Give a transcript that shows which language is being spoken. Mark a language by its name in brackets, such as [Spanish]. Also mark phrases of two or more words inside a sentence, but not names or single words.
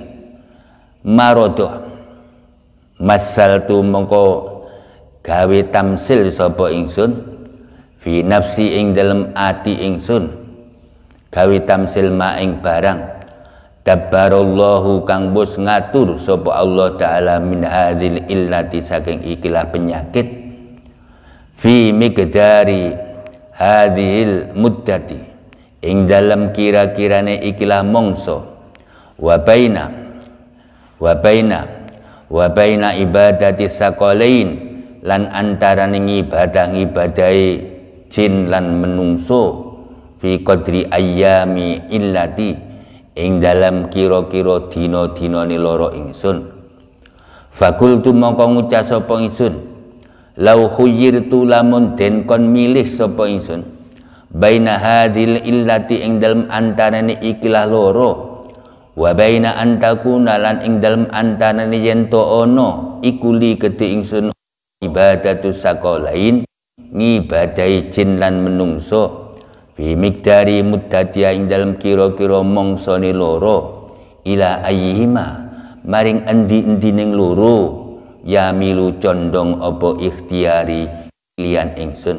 [Javanese] marodo, masal tu mongko gawe tamsil sapa ingsun [Arabic] في نفسي [Javanese] ing dalem ati ingsun, gawe tamsil ma ing barang dabbarallahu kang bos ngatur sapa Allah taala [Arabic] من هذه العلة [Javanese] saking ikilah penyakit, [Arabic] في مقدار هذه المدة [Javanese] ing dalam kira-kirane ikilah mongso, wa [Arabic] بين عبادة الثقلين [Javanese] lan antarane ibadah-ibadahe jin lan menungso, [Arabic] في قدر أيام علتي [Javanese] ing dalam kira-kira dina-dinane loro ingsun. Fakultu mongko ngucap sapa ingsun, [Arabic] لو خيرت [Javanese] lamun den kon milih sapa ingsun [Arabic] بين هذه [Javanese] illati ing dalem antarane ikilah loro, [Arabic] وبين أن تكون [Javanese] lan ing dalem antarane yen to ono iku li kedhe ingsun [Arabic] عبادة الثقلين [Javanese] ngibadahi jin lan menungso, [Arabic] في مقدار مدتي [Javanese] ing dalem kira-kira mongsane loro, [Arabic] إلى أيهما [Javanese] maring endi-endi ning loro, ya milu condong opo ikhtiari lian ingsun.